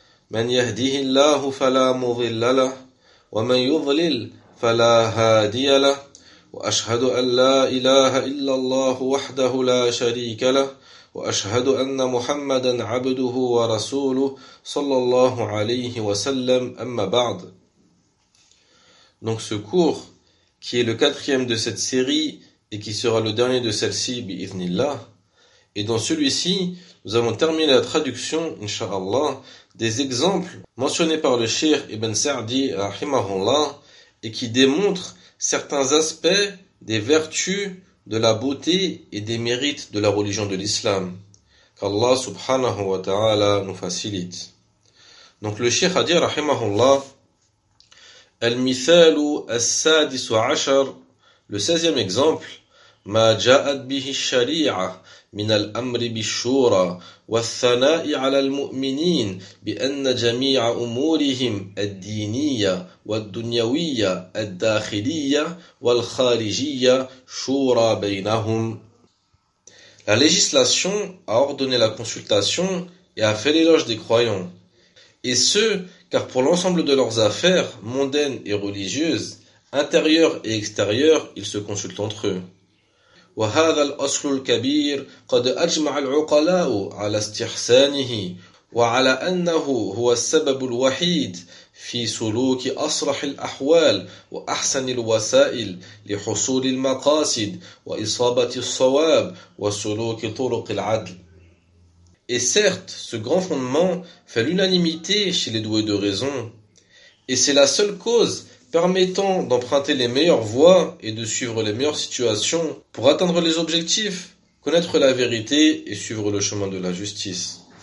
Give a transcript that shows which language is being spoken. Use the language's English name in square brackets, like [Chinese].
[Arabic] من يهده الله فلا مضل له، ومن يضلل فلا هادي له. وأشهد أن لا إله إلا الله وحده لا شريك له، وأشهد أن محمدا عبده ورسوله صلى الله عليه وسلم. أما بعد، [French] Donc ce cours, qui est le quatrième de cette série et qui sera le dernier de celle-ci, bi'idhnillah, et dans celui-ci, nous avons terminé la traduction, inshallah, des exemples mentionnés par le Cheikh Ibn Sa'di, rahimahullah, et qui démontrent certains aspects des vertus de la beauté et des mérites de la religion de l'islam, qu'Allah subhanahu wa ta'ala nous facilite. Donc le Cheikh a dit, [Arabic] rahimahullah, المثال السادس عشر [French] le 16e exemple [Arabic] ما جاءت به الشريعة من الأمر بالشورى والثناء على المؤمنين بأن جميع أمورهم الدينية والدنيوية الداخلية والخارجية شورى بينهم. [French] La législation a ordonné la consultation et a fait l'éloge des croyants. Et ce, car pour l'ensemble de leurs affaires, mondaines et religieuses, intérieures et extérieures, ils se consultent entre eux. [Arabic] وهذا الأصل الكبير قد أجمع العقلاء على استحسانه وعلى أنه هو السبب الوحيد في سلوك أصلح الأحوال وأحسن الوسائل لحصول المقاصد وإصابة الصواب وسلوك طرق العدل. [French] Et certes, ce grand fondement fait l'unanimité chez les doués de raison. Et c'est la seule cause permettant d'emprunter les meilleures voies et de suivre les meilleures situations pour atteindre les objectifs, connaître la vérité et suivre le chemin de la justice.